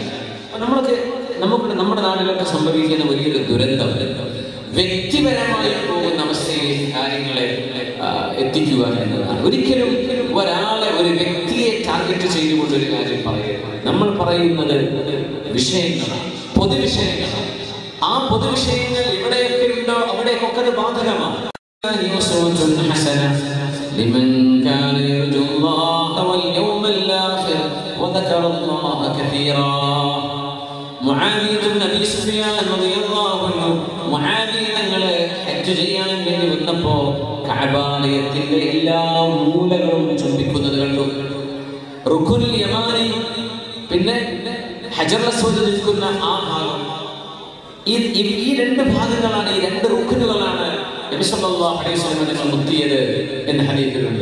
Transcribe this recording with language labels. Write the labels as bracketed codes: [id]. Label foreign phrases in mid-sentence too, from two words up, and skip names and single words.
[ml] നമുക്ക് നമ്മുടെ നാട്ടിലൊക്കെ സംഭവിക്കുന്ന വലിയൊരു ദുരന്തം വ്യക്തിപരമായി പോകുന്ന അവസ്ഥയിൽ കാര്യങ്ങളെ എത്തിക്കുക എന്നതാണ്. ഒരിക്കലും ഒരാളെ, ഒരു വ്യക്തിയെ ടാർഗറ്റ് ചെയ്തുകൊണ്ട് ഒരു കാര്യം പറയുക. നമ്മൾ പറയുന്നത് വിഷയങ്ങളാണ്, പൊതുവിഷയങ്ങളാണ്. ആ പൊതുവിഷയങ്ങൾ എവിടെയൊക്കെ ഉണ്ടോ അവിടെയൊക്കെ അത് ബാധകമാണ്. [ar] لمن كان يرجو الله واليوم الآخر وذكر الله كثيرا. [ml] മുആവിയ ഇബ്നു അബീ സുഫിയാൻ [ar] رضي الله عنه [ml] മുആവിയ തങ്ങളെ ഹജ്ജ് ചെയ്യാൻ വേണ്ടി വന്നപ്പോൾ കഅബാലയത്തിന്റെ എല്ലാ മൂലകളും ചുംബിക്കുന്നത് കണ്ടു. റുക്നുൽ യമാനി, പിന്നെ ഹജറുൽ അസ്വദ് നിൽക്കുന്ന ആ ഭാഗം, ഈ രണ്ട് ഭാഗങ്ങളാണ്, ഈ രണ്ട് റുക്നുകളാണ് നബി [ar] صلى الله عليه وسلم [ml] തങ്ങൾ മുത്തിയത് എന്ന ഹദീസിലുണ്ട്.